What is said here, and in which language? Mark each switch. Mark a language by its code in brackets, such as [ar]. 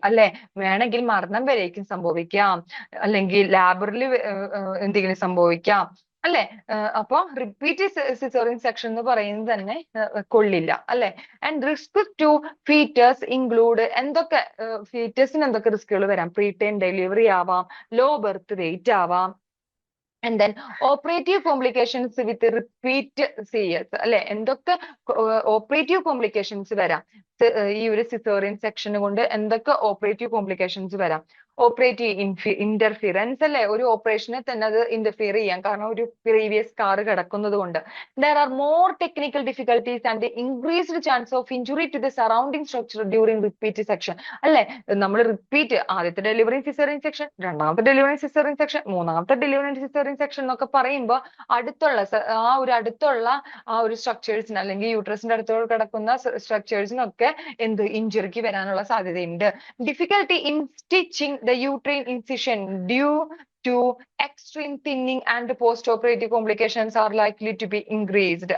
[ml] അല്ലെ, വേണമെങ്കിൽ മരണം വരേക്കും സംഭവിക്കാം, അല്ലെങ്കിൽ ലാബറിൽ എന്തെങ്കിലും സംഭവിക്കാം. അല്ലെ, അപ്പൊ റിപ്പീറ്റ് സിസേറിയൻ സെക്ഷൻ എന്ന് പറയുന്നത് തന്നെ കൊള്ളില്ല. അല്ലെ. [en] and risk to fetus include [ml] ഫീറ്റസിന് എന്തൊക്കെ റിസ്കുകൾ വരാം? [en] Preterm delivery ആവാം, low birth weight ആവാം. And then operative complications with repeat CS. [ml] അല്ലെ, എന്തൊക്കെ ഓപ്പറേറ്റീവ് കോംപ്ലിക്കേഷൻസ് വരാം? ഈ ഒരു സിസേറിയൻ സെക്ഷൻ കൊണ്ട് എന്തൊക്കെ ഓപ്പറേറ്റീവ് കോംപ്ലിക്കേഷൻസ് വരാം? Operative interference. അല്ലെ, ഒരു ഓപ്പറേഷനെ തന്നെ അത് ഇന്റർഫിയർ ചെയ്യാം, കാരണം ഒരു പ്രീവിയസ് സ്കാർ കിടക്കുന്നത് കൊണ്ട്. [en] There are more technical difficulties and the increased chance of injury to the surrounding structure during repeat section. [ml] അല്ലെ, നമ്മൾ റിപ്പീറ്റ് ആദ്യത്തെ ഡെലിവറി സിസേറിയൻ സെക്ഷൻ, രണ്ടാമത്തെ ഡെലിവറി സിസേറിയൻ സെക്ഷൻ, മൂന്നാമത്തെ ഡെലിവറി സിസേറിയൻ സെക്ഷൻ എന്നൊക്കെ പറയുമ്പോൾ അടുത്തുള്ള ആ ഒരു സ്ട്രക്ചേഴ്സിന് അല്ലെങ്കിൽ യൂട്രസിന്റെ അടുത്തോട് കിടക്കുന്ന സ്ട്രക്ചേഴ്സിനൊക്കെ ഇഞ്ചുറിക്ക് വരാനുള്ള സാധ്യതയുണ്ട്. [en] Difficulty in stitching the uterine incision due to extreme thinning and post-operative complications are likely to be increased.